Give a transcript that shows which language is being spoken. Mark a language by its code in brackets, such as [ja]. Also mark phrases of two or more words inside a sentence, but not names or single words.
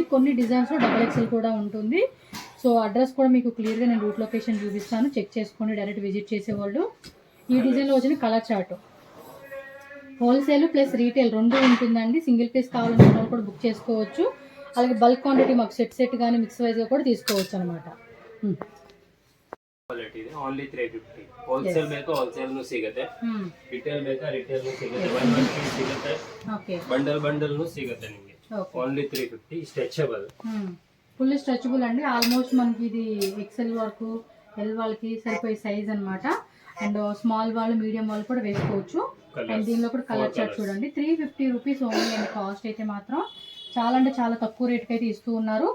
[te] కొన్ని డిజైన్స్లో [en] double XL [te] కూడా ఉంటుంది. సో అడ్రస్ కూడా మీకు క్లియర్గా నేను [en] route location [te] చూపిస్తాను, చెక్ చేసుకోండి [en] direct visit [te] చేసేవాళ్ళు. ఈ డిజైన్లో వచ్చిన [en] color chart wholesale plus retail [te] రెండు ఉంటుందండి. [en] single piece [te] కావాలనుకున్న వాళ్ళు కూడా బుక్ చేసుకోవచ్చు. అలాగే [en] bulk quantity [te] మాకు సెట్ కానీ మిక్స్ వైజ్గా కూడా తీసుకోవచ్చు అనమాట. [en] only 350. [kn] ಹೋಲ್ಸೇಲ್ ಬೇಕಾ ಹೋಲ್ಸೇಲ್ ನು ಸಿಗುತ್ತೆ, ರಿಟೇಲ್ ಬೇಕಾ ರಿಟೇಲ್ ನು ಸಿಗುತ್ತೆ, [en] one piece [kn] ಸಿಗುತ್ತೆ, ಬಂಡಲ್ ನು ಸಿಗುತ್ತೆ ನಿಮಗೆ. [en] only 350. stretchable, full stretchable అండి. [te] ఆల్మోస్ట్ మనకి ఇది ఎక్సెల్ వరకు ఎల్ వాళ్ళకి సరిపోయే సైజ్ అనమాట. [en] and small [te] వాళ్ళు మీడియం వాళ్ళు కూడా వేసుకోవచ్చు. అండ్ దీనిలో కూడా [en] color chart [te] చూడండి. [en] 350 rupees only [te] అండి. కాస్ట్ అయితే మాత్రం చాలా అంటే చాలా తక్కువ రేట్కి అయితే ఇస్తూ ఉన్నారు.